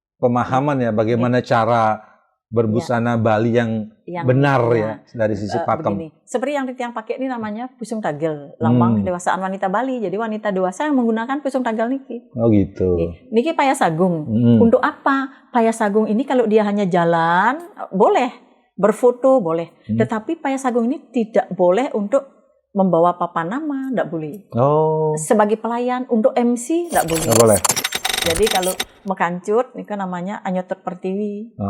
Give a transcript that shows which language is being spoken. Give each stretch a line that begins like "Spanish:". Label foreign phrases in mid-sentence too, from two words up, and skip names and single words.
Indonesian: pemahaman ya bagaimana cara berbusana Bali yang benar ya dari sisi pakem. Begini. Seperti yang Tiang pakai ini namanya pusung tagel, lambang kedewasaan wanita Bali. Jadi wanita dewasa yang menggunakan pusung tagel niki. Oh gitu. Niki payas agung. Untuk apa? Payas agung ini kalau dia hanya jalan boleh, berfoto boleh. Tetapi payas agung ini tidak boleh untuk membawa papan nama, tidak boleh. Oh. Sebagai pelayan untuk MC tidak boleh. Nggak boleh. Jadi kalau mekancut, ini kan namanya anyotot pertiwi.